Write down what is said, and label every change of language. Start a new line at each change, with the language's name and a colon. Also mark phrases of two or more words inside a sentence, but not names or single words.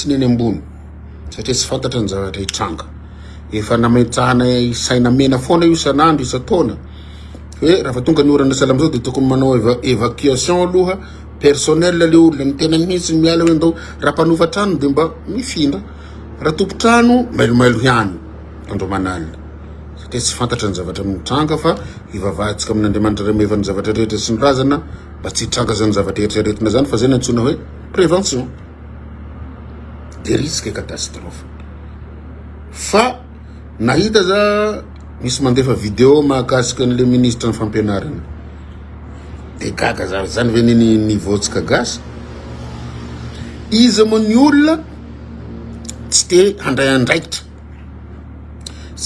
Malagasy: ny eny ambony satria tsy fantatra ny zavatra hitranga efa nametahana saina mena foana io isan'andro isataona hoe raha tonga ny orana salam zao de tokony manao évacuation aloha personnel le olona ny tena mihitsy miala hoe ndao raha mpanofa trano de mba mifindra raha tompo-trano mailomailo ihany andro manalina satria tsy fantatra ny zavatra mitranga fa ivavahantsika amin'Andriamanitra remeva ny zavatra rehetra sy ny razana mba tsy hitranga zany zavatra eritreretina zany fa zay nantsona hoe
French: prévention de risque catastrophe
Malagasy: fa nahita za misy mandefa vidéo mahakasika an'le ministre ny fampianarana de gaga zany ve ny votsika gasy izy moa ny olona tsy te handray andraikitra tsy